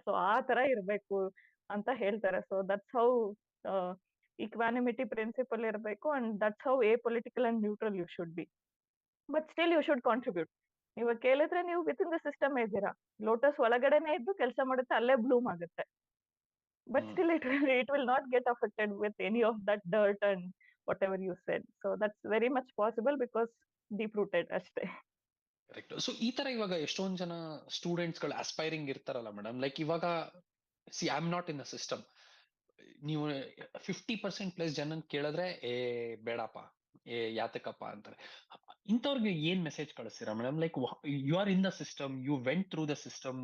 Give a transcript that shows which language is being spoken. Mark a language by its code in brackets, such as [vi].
[en] so [kn] ಆ ತರ ಇರ್ಬೇಕು ಅಂತ ಹೇಳ್ತಾರೆ. [en] So that's how equanimity principle ಇರಬೇಕು, and that's how apolitical and neutral you should be. But still you should contribute. [kn] ಇವಾಗ ಕೇಳಿದ್ರೆ ನೀವು ವಿತ್ ಇನ್ ದ ಸಿಸ್ಟಮ್ ಇದ್ದೀರಾ, ಲೋಟಸ್ ಒಳಗಡೆನೆ ಇದ್ದು ಕೆಲಸ ಮಾಡುತ್ತೆ, ಅಲ್ಲೇ ಬ್ಲೂಮ್ ಆಗುತ್ತೆ. [en] But still it will not get affected with any of that dirt and whatever you said. So that's very much possible because deep rooted ಅಷ್ಟೇ. Correct. [kn] ಸೊ ಈ ತರ ಇವಾಗ ಎಷ್ಟೊಂದ್ ಜನ ಸ್ಟೂಡೆಂಟ್ಸ್ ಗಳು ಅಸ್ಪೈರಿಂಗ್ ಇರ್ತಾರಲ್ಲ ಮೇಡಮ್, ಲೈಕ್ ಇವಾಗ C [en] I am not in the system. [kn] ನೀವು 50% ಪ್ಲಸ್ ಜನ ಕೇಳಿದ್ರೆ ಬೇಡಪ್ಪ, ಯಾತಕಪ್ಪ ಅಂತಾರೆ. ಇಂಥವ್ರಿಗೆ ಏನ್ ಮೆಸೇಜ್ ಕಳಿಸ್ತೀರಾ madam? [en] Like you are in the system, you went through the system.